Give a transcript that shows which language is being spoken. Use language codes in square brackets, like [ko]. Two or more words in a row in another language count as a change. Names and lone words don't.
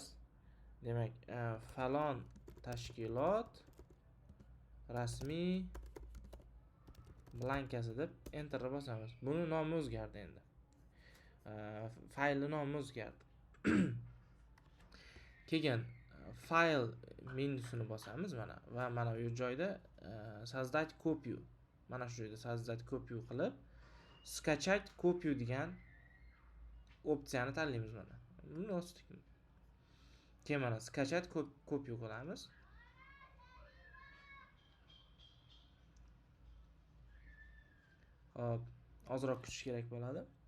[uz] Demak, falon tashkilot rasmiy blankasi deb enterni bosamiz. Buni nomi o'zgardi endi. Faylning nomi o'zgardi. Keyin fayl menyusini bosamiz mana va mana bu joyda [ru] создать копию. [uz] Mana shu joyda [ru] создать копию [uz] qilib [ru] скачать копию [uz] degan opsiyani tanlaymiz mana. Buni osdik. Keyin mana [ru] скачать копию [uz] qilamiz. Hop, ozroq kutish kerak bo'ladi.